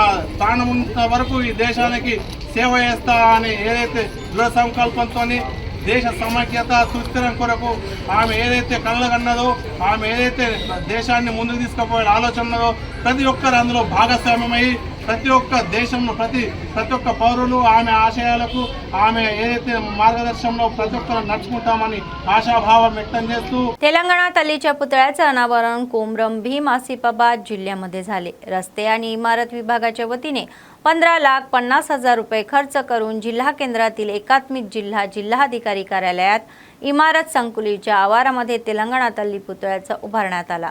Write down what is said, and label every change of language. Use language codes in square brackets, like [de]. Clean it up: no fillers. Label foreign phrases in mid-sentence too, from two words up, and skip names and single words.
[te] ప్రాణం ఉన్నంత వరకు ఈ దేశానికి సేవ చేస్తా అని ఏదైతే దృఢ సంకల్పంతో దేశ సమైక్యత సుస్థిరం కొరకు ఆమె ఏదైతే కళ్ళగన్నదో, ఆమె ఏదైతే దేశాన్ని ముందుకు తీసుకుపోయే ఆలోచన ఉన్నదో ప్రతి ఒక్కరు అందులో భాగస్వామ్యమై ప్రతి ఒక్క దేశంలో ప్రతి ఒక్క పౌరులు ఆమె ఆశయాలకు, ఆమె మార్గదర్శనలో ప్రతి ఒక్కరు నడుచుకుంటామని ఆశాభావ వ్యక్త చేస్తూ [mr] तेलंगणा तल्लीच्या पुतळ्याचे अनावरण कोमरम भीम आसिफाबाद जिल्ह्यामध्ये झाले। रस्ते आणि इमारत विभागाच्या वतीने 15,50,000 रुपये खर्च करून जिल्हा केंद्रातील एकात्मिक जिल्हाधिकारी कार्यालयात इमारत संकुलीच्या आवारामध्ये तेलंगणा तल्ली पुतळ्याचा उभारण्यात आला।